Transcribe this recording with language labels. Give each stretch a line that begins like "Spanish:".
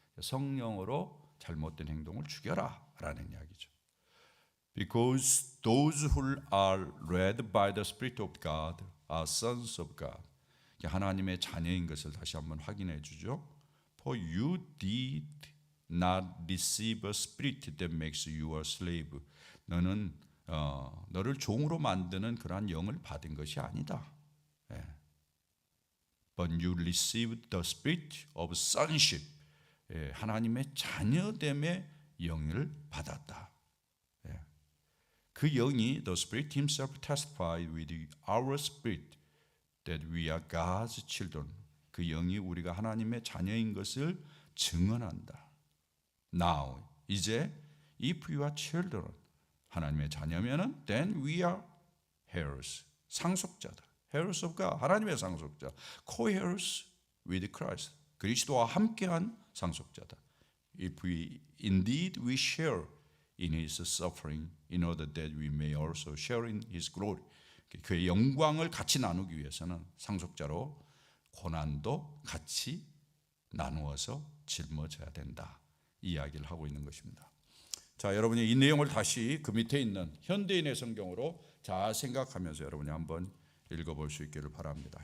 Korean: 성령으로 잘못된 행동을 죽여라라는 이야기죠.
English: Because those who are led by the Spirit of God are sons of God.
Korean: 하나님의 자녀인 것을 다시 한번 확인해 주죠.
English: For you did not receive a spirit that makes you a slave.
Korean: 너는 너를 종으로 만드는 그러한 영을 받은 것이 아니다.
English: But you received the spirit of sonship.
Korean: 하나님의 자녀됨의 영을 받았다. 그 영이
English: the Spirit Himself testified with our spirit that we are God's children.
Korean: 그 영이 우리가 하나님의 자녀인 것을 증언한다.
English: Now,
Korean: 이제
English: if you are children,
Korean: 하나님의 자녀면은
English: then we are heirs,
Korean: 상속자다.
English: heirs of God,
Korean: 하나님의 상속자.
English: co-heirs with Christ,
Korean: 그리스도와 함께한 상속자다.
English: If we indeed we share in His suffering, in order that we may also share in His glory.
Korean: 그의 영광을 같이 나누기 위해서는 상속자로 고난도 같이 나누어서 짊어져야 된다. 이 이야기를 하고 있는 것입니다. 자, 여러분이 이 내용을 다시 그 밑에 있는 현대인의 성경으로 잘 생각하면서 여러분이 한번 읽어볼 수 있기를 바랍니다.